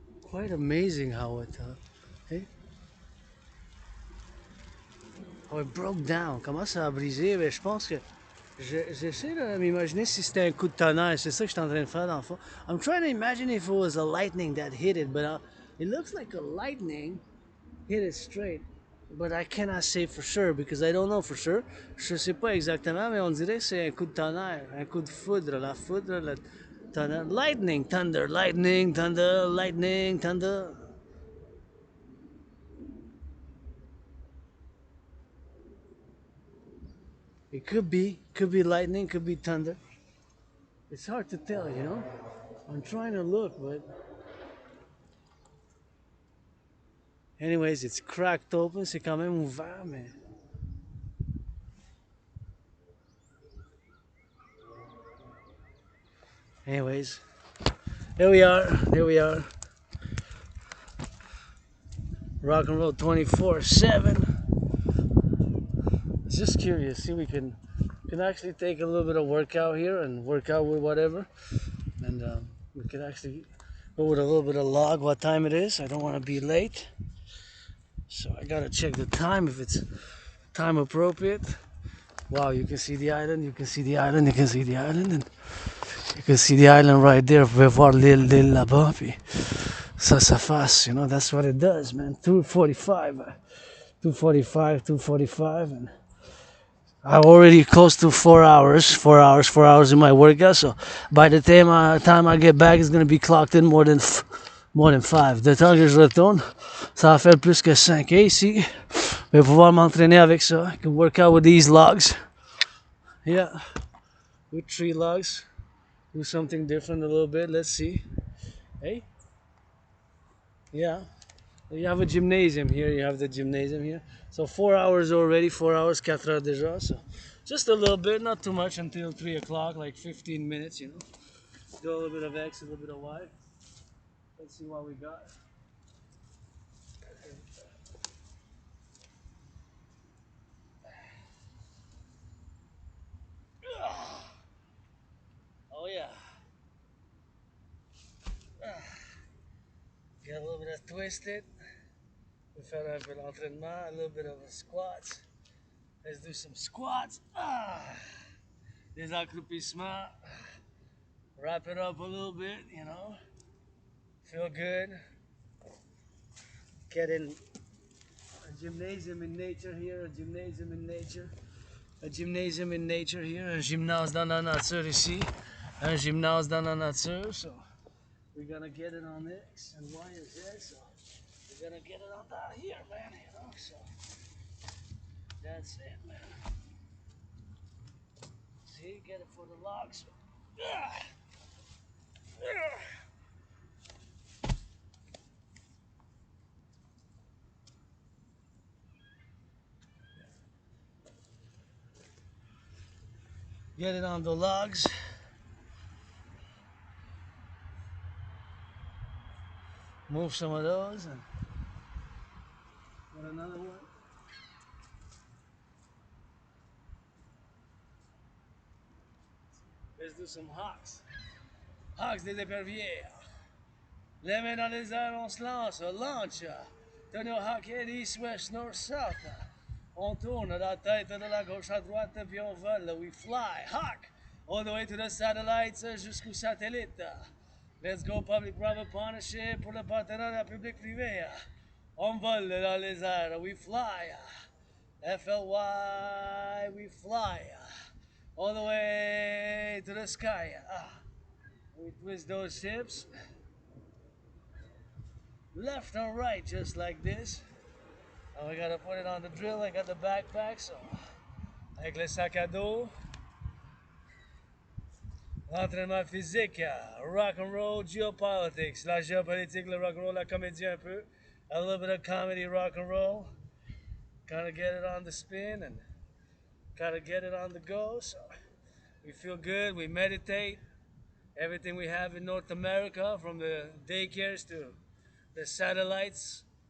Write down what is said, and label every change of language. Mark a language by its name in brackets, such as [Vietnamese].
[English] Quite amazing how it. Hey? Oh, it broke down. [French] Comment ça a brisé? Ben, je pense que j'essaie de m'imaginer si c'était un coup de tonnerre. C'est ça que je suis en train de faire dans le fond. [English] I'm trying to imagine if it was a lightning that hit it, but it looks like a lightning hit it straight. But I cannot say for sure because I don't know for sure. [French] Je sais pas exactement, mais on dirait que c'est un coup de tonnerre, un coup de foudre. La foudre, le tonnerre. [English] Lightning, thunder, lightning, thunder, lightning, thunder. It could be lightning, could be thunder. It's hard to tell, you know? I'm trying to look, but. Anyways, it's cracked open, [French] c'est quand même ouvert, mais. [English] Anyways, there we are, there we are. Rock and roll 24/7. Just curious, see we can actually take a little bit of workout here and work out with whatever, and we can actually go with a little bit of log what time it is. I don't want to be late, so I gotta check the time if it's time appropriate. Wow, you can see the island, you can see the island, you can see the island, and you can see the island right there. [French] Vous pouvez voir l'île là-bas, puis ça fasse, [English] you know, that's what it does, man. 2:45, 2:45, and I'm already close to 4 hours, 4 hours in my workout. So by the time I get back, it's gonna be clocked in more than 5. [French] De temps que je retourne, ça va faire plus que 5. Et ici, je vais pouvoir m'entraîner avec ça. [English] I can work out with these logs. Yeah, with 3 logs. Do something different a little bit. Let's see. Hey, yeah. You have a gymnasium here. You have the gymnasium here. So 4 hours already. 4 hours, [French] 4 heures déjà. [English] So just a little bit, not too much until 3 o'clock, like 15 minutes, you know. Do a little bit of X, a little bit of Y. Let's see what we got. Oh yeah. Get a little bit of twisted. We [French] faire un peu d'entraînement, [English] a little bit of a squats. Let's do some squats. [French] Des accroupissements. [English] Wrap it up a little bit, you know. Feel good. Get in a gymnasium in nature here, a gymnasium in nature. A gymnasium in nature here, [French] un gymnase dans la nature ici. Un gymnase dans la nature, [English] so we're gonna get it on X and Y and Z, so we're gonna get it on down here, man, you know, so that's it, man. See, get it for the logs. Get it on the logs. Move some of those and got another one. Let's do some hawks. Hawks [French] des éperviers. Les mains dans les airs, on se lance, on launch. Tenez au hockey, [English] east, west, north, south. [French] On tourne de la tête de la gauche à droite, puis on vole. [English] We fly, hawk, all the way to the satellites [French] jusqu'au satellite. [English] Let's go public-private partnership [French] pour le partenariat public-privé. On vole dans les airs, [English] we fly. FLY, we fly. All the way to the sky. We twist those hips. Left and right, just like this. Now we gotta put it on the drill. I got the backpack, so [French] avec le sac à dos. L'entraînement physique, rock and roll, geopolitics, la géopolitique, le rock and roll, la comédie un peu. [English] A little bit of comedy, rock and roll. Gotta get it on the spin and gotta get it on the go. So we feel good. We meditate. Everything we have in North America, from the daycares to the satellites.